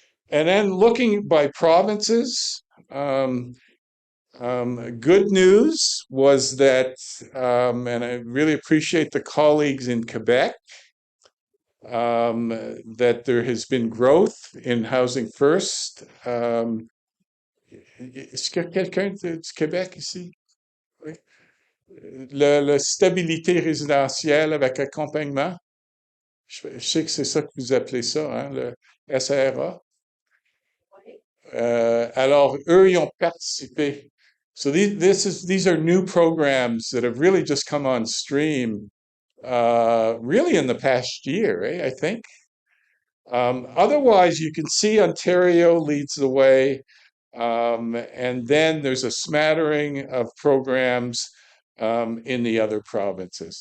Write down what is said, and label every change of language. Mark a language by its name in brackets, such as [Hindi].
[English] And then looking by provinces, good news was that, and I really appreciate the colleagues in Quebec, that there has been growth in Housing First. [French] Est-ce qu'il y a quelqu'un du Québec ici? Oui. La stabilité résidentielle avec accompagnement. Je sais que c'est ça que vous appelez ça, hein, le SRA. Alors, eux, ils ont participé. [English] So these are new programs that have really just come on stream, really in the past year, I think. Otherwise, you can see Ontario leads the way, and then there's a smattering of programs in the other provinces.